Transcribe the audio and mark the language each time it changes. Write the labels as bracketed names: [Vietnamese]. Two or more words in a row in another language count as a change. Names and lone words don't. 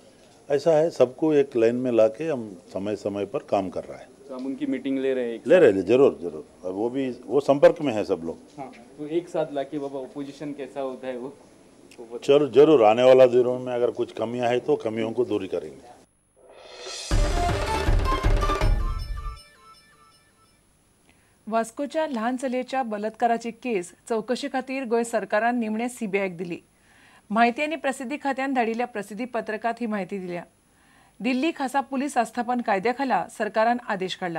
[Hindi] ऐसा है, सबको एक लाइन में लाके हम समय पर काम कर रहा है। तो हम उनकी मीटिंग ले रहे हैं? ले रहे हैं, जरूर। अब वो भी वो संपर्क में है सब लोग। हाँ, तो एक साथ लाके बाबा ओपोजिशन कैसा होता है वो जरूर आने वाला दिनों में अगर कुछ कमियां है तो कमियों को दूर करेंगे। [Konkani] वास्कोच्या ल्हान चलयेच्या बलात्काराची केस चौकशी खातीर गोंय सरकारान निमणे सीबीआयक दिली। माहिती आनी प्रसिद्धी खात्यान धाडिल्ल्या प्रसिद्धी पत्रकात ही माहिती दिल्या। दिल्ली खासा पुलीस आस्थापन कायद्याखाला सरकारान आदेश काढला।